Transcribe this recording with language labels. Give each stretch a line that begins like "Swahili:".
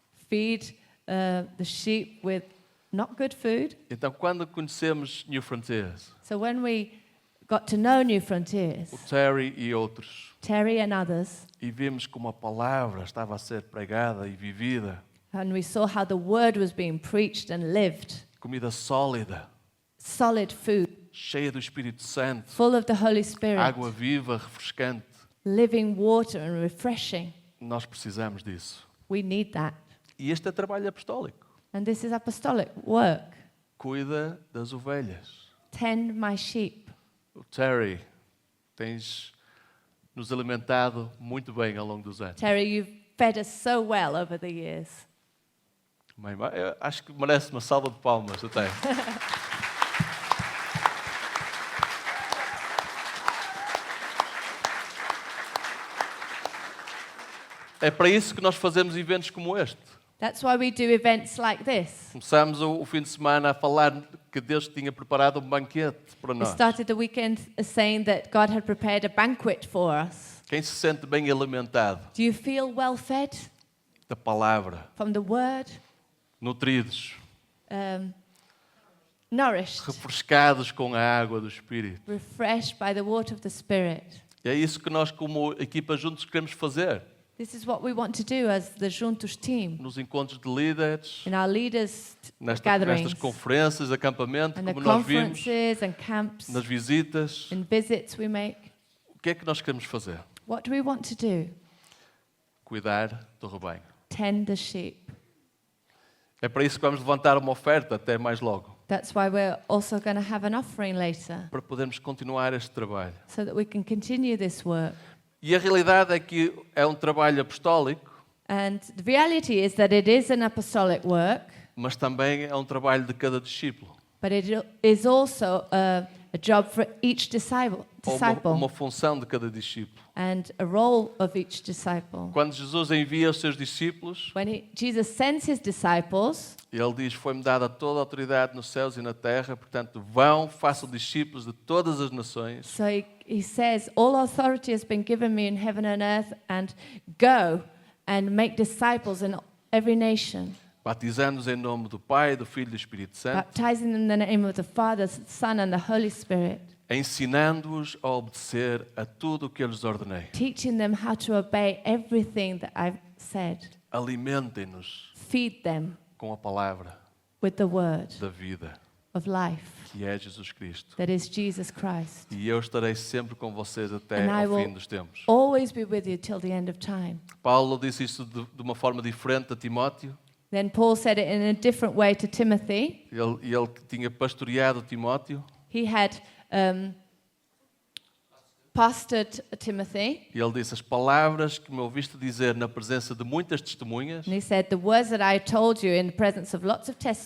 English: feed the sheep with not good food.
Portuguese: Então, quando conhecemos New Frontiers,
English: So when we got to know New Frontiers,
Portuguese: o Terry e outros,
English: Terry and others,
Portuguese: e vimos como a palavra estava a ser pregada e vivida,
English: and we saw how the word was being preached and lived,
Portuguese: comida sólida,
English: solid food,
Portuguese: cheia do Espírito Santo,
English: full of the Holy Spirit,
Portuguese: água viva, refrescante.
English: living water and refreshing.
Portuguese: Nós precisamos disso.
English: We need that.
Portuguese: E este é trabalho apostólico.
English: And this is apostolic work.
Portuguese: Cuida das ovelhas.
English: Tend my sheep.
Portuguese: O Terry, tens nos alimentado muito bem ao longo dos anos.
English: Terry, you've fed us so well over the years.
Portuguese: Mãe, eu acho que merece uma salva de palmas até. É para isso que nós fazemos eventos como este.
English: That's why we do events like this.
Portuguese: Começámos o fim de semana a falar que Deus tinha preparado um banquete para
English: We
Portuguese: nós.
English: started the weekend saying that God had prepared a banquet for us.
Portuguese: Quem se sente bem alimentado
English: Do you feel well fed
Portuguese: da palavra,
English: from the word?
Portuguese: nutridos,
English: Nourished,
Portuguese: refrescados com a água do Espírito.
English: refreshed by the water of the Spirit.
Portuguese: E é isso que nós, como equipa juntos, queremos fazer.
English: This is what we want to do as the Juntos team
Portuguese: Nos encontros de líderes,
English: in our leaders'
Portuguese: nestas
English: gatherings,
Portuguese: conferências, acampamento,
English: and the
Portuguese: como nós vimos,
English: conferences and camps
Portuguese: nas visitas.
English: and visits we make.
Portuguese: O que é que nós queremos fazer?
English: What do we want to do?
Portuguese: Cuidar do rebanho.
English: Tend the sheep.
Portuguese: É para isso que vamos levantar uma oferta até mais logo,
English: That's why we're also going to have an offering later,
Portuguese: para podermos continuar este trabalho.
English: so that we can continue this work.
Portuguese: E a realidade é que é um trabalho apostólico,
English: And the reality is that it is an apostolic work,
Portuguese: mas também é um trabalho de cada discípulo.
English: but it is also a job for each disciple
Portuguese: Ou uma função de cada discípulo.
English: and a role of each disciple.
Portuguese: Quando Jesus envia os seus discípulos,
English: When Jesus sends his disciples,
Portuguese: ele diz: foi-me dada toda a autoridade nos céus e na terra, portanto, vão, façam discípulos de todas as nações.
English: so he says, all authority has been given me in heaven and earth, and go and make disciples in every nation.
Portuguese: batizando-os em nome do Pai, do Filho e do Espírito Santo,
English: baptizing them in the name of the Father, the Son, and the Holy Spirit,
Portuguese: ensinando-os a obedecer a tudo o que eu lhes ordenei.
English: teaching them how to obey everything that I've said.
Portuguese: Alimentem-nos
English: Feed them
Portuguese: com a palavra
English: with the word
Portuguese: da vida,
English: of life,
Portuguese: que é Jesus Cristo.
English: that is Jesus Christ.
Portuguese: E eu estarei sempre com vocês até
English: And I
Portuguese: ao
English: will
Portuguese: fim dos tempos.
English: always be with you till the end of time.
Portuguese: Paulo disse isso de uma forma diferente a Timóteo.
English: Then Paul said it in a different way to Timothy.
Portuguese: Ele tinha pastoreado Timóteo
English: He had pastored Timothy,
Portuguese: e ele disse: as palavras que me ouviste dizer na presença de muitas testemunhas,
English: and he said, the words that I told you in the presence of lots of